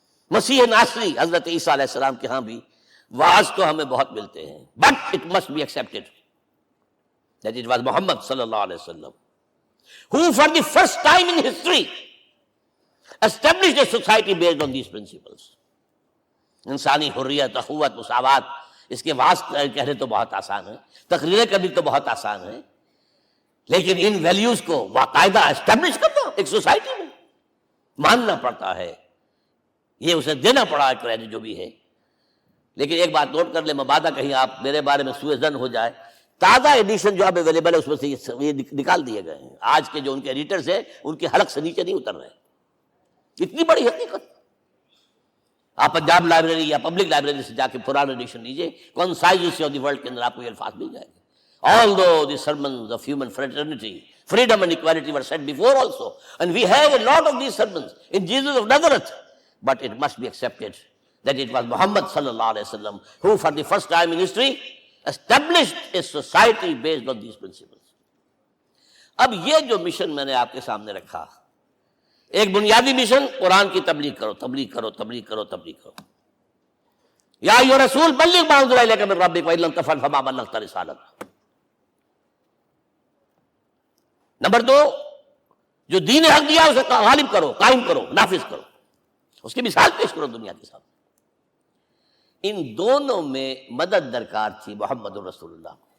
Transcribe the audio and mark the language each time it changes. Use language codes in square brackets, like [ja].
[ur] مسیح ناصری حضرت عیسیٰ علیہ السلام کے ہاں بھی واعظ تو ہمیں بہت ملتے ہیں، [en] but it must be accepted that it was Muhammad sallallahu alaihi wasallam who for the first time in history established a society based on these principles. [ur] انسانی حریت، اخوت، مساوات، اس کے واعظ کہنے تو بہت آسان ہے، تقریریں کرنی تو بہت آسان ہے، لیکن ان ویلیوز کو باقاعدہ اسٹیبلش کرنا ایک سوسائٹی میں ماننا پڑتا ہے، یہ اسے دینا پڑا ہے کریڈٹ جو بھی ہے. لیکن ایک بات نوٹ کر لیں، مبادہ کہیں آپ میرے بارے میں سوء ظن ہو جائے، تازہ ایڈیشن جو اب اویلیبل ہے اس میں سے یہ نکال دیے گئے ہیں. آج کے جو ان کے ایڈیٹرز ہیں ان کے حلق سے نیچے نہیں اتر رہے. اتنی بڑی حقیقت. آپ پنجاب لائبریری یا پبلک لائبریری سے جا کے پرانا ایڈیشن لیجیے، concise history of the world کے اندر آپ کو یہ الفاظ مل جائیں گے. [en] Although the sermons of human fraternity, freedom and equality were said before also, and we have a lot of these sermons in Jesus of Nazareth, but it must be accepted that it was Muhammad sallallahu alaihi wasallam who for the first time in history established a society based on these principles. [ur] اب یہ جو mission میں نے آپ کے سامنے رکھا، ایک بنیادی مشن قرآن کی تبلیغ کرو، تبلیغ کرو، تبلیغ کرو، تبلیغ کرو. [ar] یا ایھا رسول بلغ ما انزل الیک من ربک وان لم تفعل فما بلغت رسالتہ. [ur] نمبر 2، جو دین حق دیا اسے غالب کرو، قائم کرو، نافذ کرو، اس کی مثال پیش کرو دنیا کے سامنے. ان دونوں میں مدد درکار تھی محمد رسول اللہ.